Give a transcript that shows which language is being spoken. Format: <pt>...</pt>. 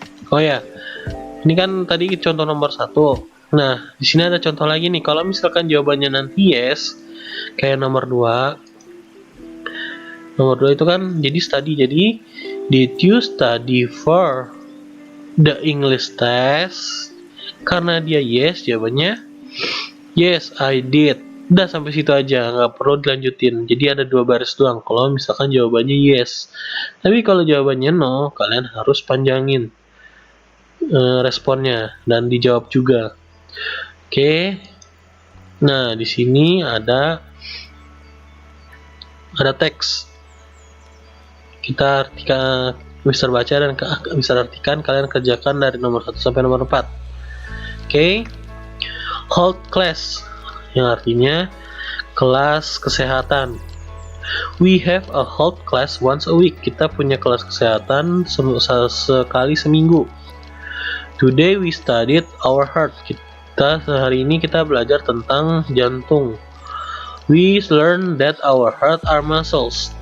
<id>Oh ya, ini kan tadi contoh nomor 1. Nah, di sini ada contoh lagi nih. Kalau misalkan jawabannya nanti yes, kayak nomor 2. Nomor 2 itu kan jadi study.</id> <en>Jadi, did you study for the English test?</en> <id>Karena dia yes, jawabannya</id> <en>yes, I did.</en> <id>Udah sampai situ aja, nggak perlu dilanjutin. Jadi ada 2 baris doang kalau misalkan jawabannya yes. Tapi kalau jawabannya no, kalian harus panjangin responnya dan dijawab juga. Oke. Nah, di sini ada teks. Kita artikan, Mister baca dan Mister artikan, kalian kerjakan dari nomor 1 sampai nomor 4. Oke. Health class, yang artinya kelas kesehatan.</id> <en>We have a health class once a week.</en> <id>Kita punya kelas kesehatan sekali seminggu.</id> <en>Today we studied our heart.</en> <id>Hari ini kita belajar tentang jantung.</id> <en>We learn that our heart are muscles.</en>